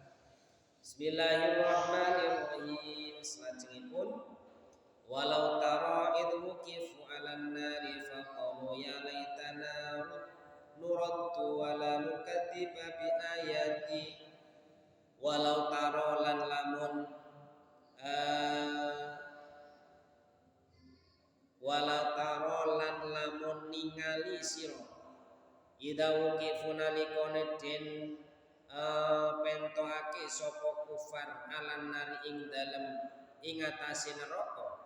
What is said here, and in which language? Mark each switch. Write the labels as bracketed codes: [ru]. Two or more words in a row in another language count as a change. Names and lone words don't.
[ar] بسم الله الرحمن الرحيم. Salajengipun ولو ترى إذ وقفوا على النار فقالوا يا ليتنا نرد ولا نكذب بآيات. ولو ترى [jv] lan lamun [ar] ولو ترى [jv] lan lamun ningali sira [ar] إذ وقفوا [jv] nalikane den pentoake sapa kufar [ar] على النار [jv] ing dalem ing atase neraka.